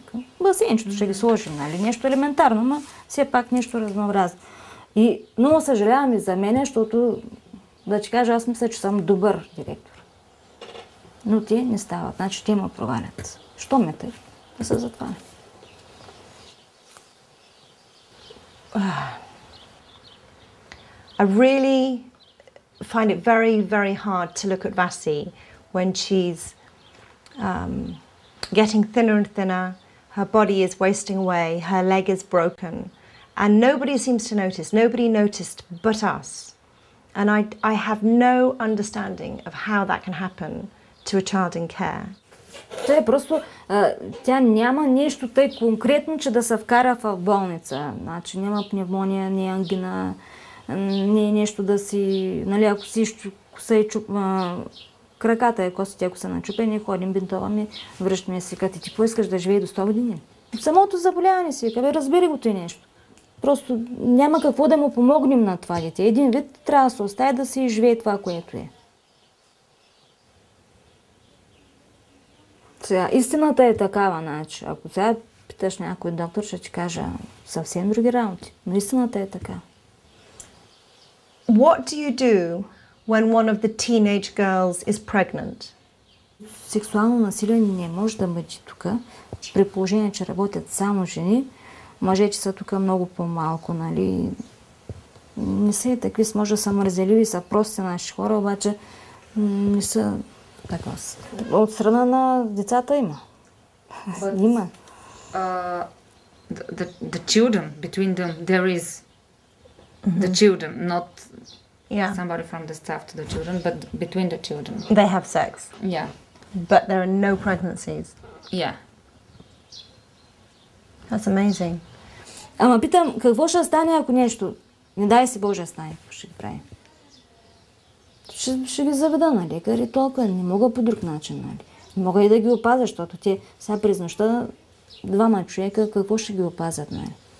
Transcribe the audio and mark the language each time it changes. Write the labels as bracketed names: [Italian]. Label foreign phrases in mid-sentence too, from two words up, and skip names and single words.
[Bulgarian] Басейнчето ще ги сложим, нали? Нещо елементарно, но все пак нещо разнообразно. И много съжалявам и за мен, защото, да ти кажа, аз мисля, че съм добър директор. Но те не стават. Значи те ме провалят. Що ме тъй? Да се затваря. [English] I really find it very, very hard to look at Vasi when she's getting thinner and thinner, her body is wasting away, her leg is broken, and nobody seems to notice. Nobody noticed but us. And I have no understanding of how that can happen to a child in care. [Bulgarian] Това е просто, тя няма нещо тъй конкретно, че да се вкара в болница. Значи няма пневмония, не ангина, не е нещо да си, нали, ако си краката е костите, ако са начупени, ходим, бинтоваме, връщаме си като ти поискаш да живее до 100 години. Самото заболяване си, разбери го той нещо. Просто няма какво да му помогнем на това дете. Един вид трябва да се остави да си живее това, което е. Сега, истината е такава, значи. Ако сега питаш някой доктор, ще ти кажа съвсем други работи. Но истината е така. [English] What do you do when one of the teenage girls is pregnant? [Bulgarian] Сексуално насилие не може да бъде тук, при положение, че работят само жени. Мъжете са тук много по-малко, нали. Не са и такви, може да са мързеливи, са прости наши хора, обаче не са така. От страна на децата има. Има. [English] The children, between them, there is the children, not somebody from the staff to the children, but between the children. They have sex? Yeah. But there are no pregnancies? Yeah. That's amazing. [Bulgarian] Ама питам, какво ще стане, ако нещо, не дай си Боже, стане, какво ще ги прави? Ще ги заведа на лекар и толкова. Не мога по друг начин, нали. Не мога и да ги опазя, защото те сега през нощта 2 човека, какво ще ги опазят, нали.